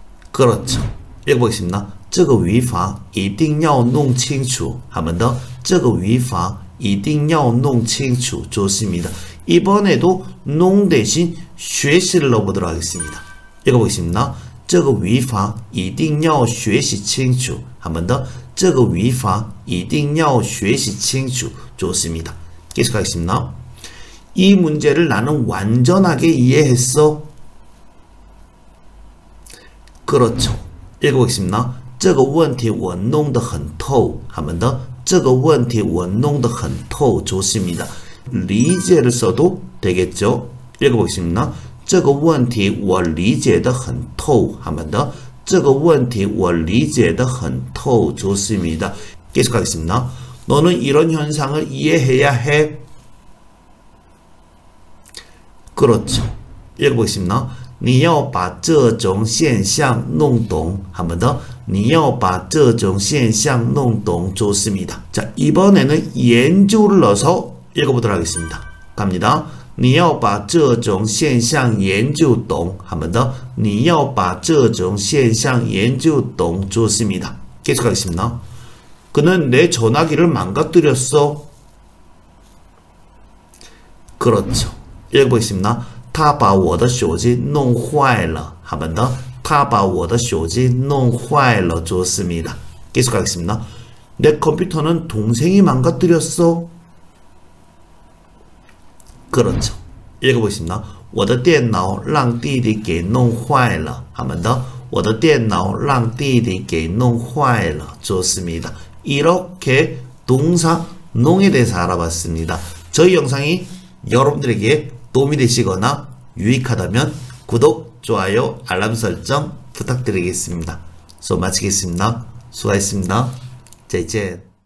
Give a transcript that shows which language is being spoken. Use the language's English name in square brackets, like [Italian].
[Korean] 그렇죠. 읽어보겠습니다. [Chinese] 这个语法一定要弄清楚. [Korean] 한 번 더. [Chinese] 这个语法一定要弄清楚. [Korean] 좋습니다. 이번에도 농 대신 学习를 넣어보도록 하겠습니다. 읽어보겠습니다. [Chinese] 这个语法一定要学习清楚. [Korean] 한 번 더. [Chinese] 这个语法一定要学习清楚. [Korean] 좋습니다. 계속하겠습니다. 이 문제를 나는 완전하게 이해했어. 그렇죠. 읽어보겠습니다. [Chinese] 这个问题我弄得很透. [Korean] 한 번 더. [Chinese] 这个问题我弄得很透. [Korean] 좋습니다. 리제를 써도 되겠죠. 읽어보겠습니다. [Chinese] 这个问题我理解得很透. [Korean] 한 번 더. [Chinese] 这个问题我理解得很透. [Korean] 좋습니다. 계속하겠습니다. 너는 이런 현상을 이해해야 해. 그렇죠. 읽어보겠습니다. [Chinese] 你要把这种现象弄懂. [Korean] 한 번 더. [Chinese] 你要把这种现象弄懂. [Korean] 좋습니다. 자, 이번에는研究를 넣어서 읽어보도록 하겠습니다. 갑니다. [Chinese] 你要把这种现象研究懂. [Korean] 한 번 더. [Chinese] 你要把这种现象研究懂. [Korean] 좋습니다. 계속하겠습니다. 그는 내 전화기를 망가뜨렸어. 그렇죠. 읽어보겠습니다. [Chinese] 他把我的手机弄坏了. [Korean] 한 번 더. [Chinese] 他把我的手机弄坏了. [Korean] 좋습니다. 계속하겠습니다. 내 컴퓨터는 동생이 망가뜨렸어. 그렇죠. 읽어보겠습니다. [Chinese] 我的电脑让弟弟给弄坏了. [Korean] 한 번 더. [Chinese] 我的电脑让弟弟给弄坏了. [Korean] 좋습니다. 이렇게 동사 농에 대해서 알아봤습니다. 저희 영상이 여러분들에게 도움이 되시거나 유익하다면 구독, 좋아요, 알람 설정 부탁드리겠습니다. 수업 마치겠습니다. 수고하셨습니다. 再见.